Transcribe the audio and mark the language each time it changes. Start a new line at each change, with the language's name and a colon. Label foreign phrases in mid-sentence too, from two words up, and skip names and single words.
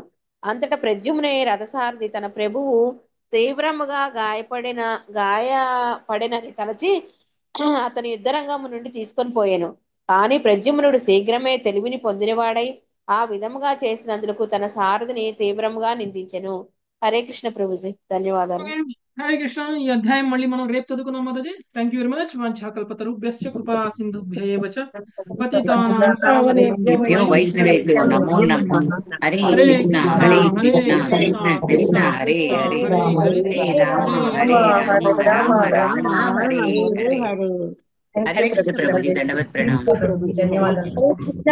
Telugu: అంతటా ప్రద్యుమ్ని రథసారథి తన ప్రభువు తీవ్రముగా గాయపడినని తలచి అతని యుద్ధరంగము నుండి తీసుకొని పోయాను. కానీ ప్రద్యుమ్నుడు శీఘ్రమే తెలివిని పొందినవాడై ఆ విధముగా చేసినందుకు తన సారథిని తీవ్రముగా నిందించెను.
Sanskrit: హరే కృష్ణ
Telugu: ప్రభుజీ. ధన్యవాదాలు.
Sanskrit: హరే కృష్ణ.
Telugu: ఈ అధ్యాయం మళ్ళీ మనం రేపు చదువుకున్నాం మాతాజీ.
English: thank you very much.
Sanskrit: వాంఛాకల్పతరుభ్యశ్చ కృపా సింధుభ్యయేవ చ పతితానాం పావనేభ్యో వైష్ణవేభ్యో నమో నమః. హరే కృష్ణ హరే కృష్ణ కృష్ణ కృష్ణ హరే హరే హరే రామ హరే రామ రామ రామ హరే హరే. హరే కృష్ణ
Telugu: ప్రభుజీ. దండవత్ ప్రణామం. ధన్యవాదాలు.